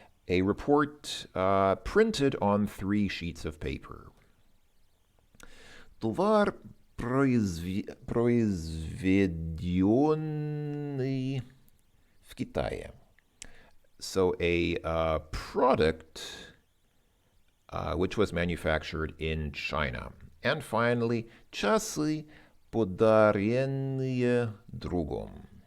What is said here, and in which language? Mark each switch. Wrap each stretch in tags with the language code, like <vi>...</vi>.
<en>A report printed on 3 sheets of paper.</en> <ru>Товар произведенный в Китае.</ru> <en>So a product which was manufactured in China. And finally,</en> <ru>часы подаренные другом.</ru>